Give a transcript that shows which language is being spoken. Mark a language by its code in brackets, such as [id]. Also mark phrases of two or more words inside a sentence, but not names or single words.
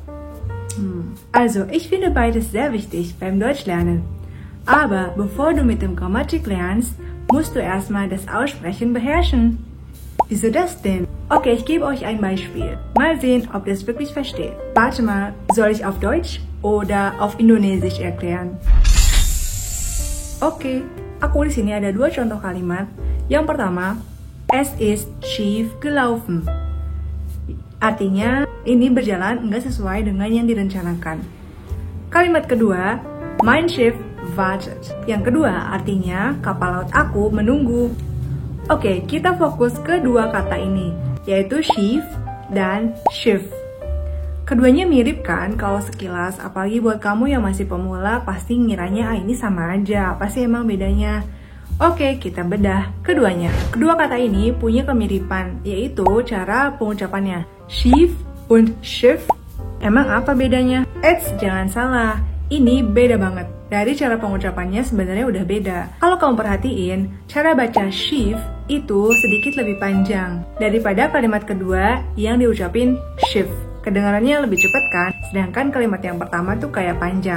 [de] Also, ich finde beides sehr wichtig beim Deutschlernen. Aber bevor du mit dem Grammatik lernst, musst du erstmal das Aussprechen beherrschen. Wieso das denn? Okay, ich gebe euch ein Beispiel. Mal sehen, ob ihr es wirklich versteht. Warte mal, soll ich auf Deutsch oder auf Indonesisch erklären? [id] Oke, aku di sini ada dua contoh kalimat. Yang pertama, [de] es ist schief gelaufen. [id] Artinya, ini berjalan enggak sesuai dengan yang direncanakan. Kalimat kedua, [de] mein Schiff wartet. [id] Yang kedua, artinya kapal laut aku menunggu. Oke, kita fokus ke dua kata ini, yaitu schief dan Schiff. Keduanya mirip kan kalau sekilas, apalagi buat kamu yang masih pemula pasti ngiranya ini sama aja, apa sih emang bedanya? Oke, kita bedah keduanya. Kedua kata ini punya kemiripan, yaitu cara pengucapannya. [de] Schief und Schiff. [id] Emang apa bedanya? Jangan salah, ini beda banget. Dari cara pengucapannya sebenarnya udah beda. Kalau kamu perhatiin, cara baca schief itu sedikit lebih panjang daripada kalimat kedua yang diucapin schiff. Kedengarannya lebih cepat kan? Sedangkan kalimat yang pertama tuh kayak panjang.